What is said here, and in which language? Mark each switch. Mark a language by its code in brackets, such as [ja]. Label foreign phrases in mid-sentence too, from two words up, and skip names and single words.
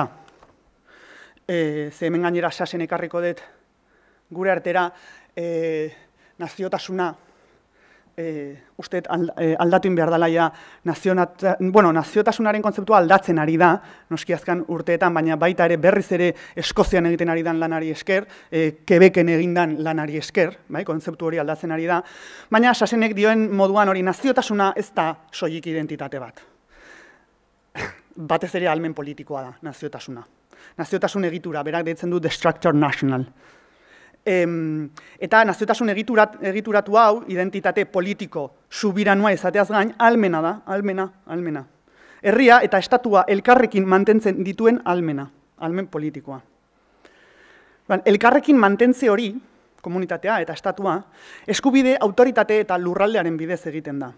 [eu] Ze hemen gainera sasen ekarriko dut gure artera naziotasuna uste aldatu behar dela ja naziotasunaren kontzeptua aldatzen ari da, noski azkan urteetan, baina baita ere berriz ere Eskozian egiten ari dan lanari esker, Quebecen egindan lanari esker, bai, kontzeptu hori aldatzen ari da, baina sasenek dioen moduan hori naziotasuna ez da soilik identitate bat. Batez ere ahalmen politikoa da naziotasuna. Naziotasun egitura, berak deitzen du [en] the structure national. [eu] Eta naziotasun egituratu hau, identitate politiko subiranua izateaz gain, ahalmena da, ahalmena. Herria eta estatua elkarrekin mantentzen dituen ahalmena, ahalmen politikoa. Elkarrekin mantentze hori, komunitatea eta estatua, eskubide, autoritate eta lurraldearen bidez egiten da.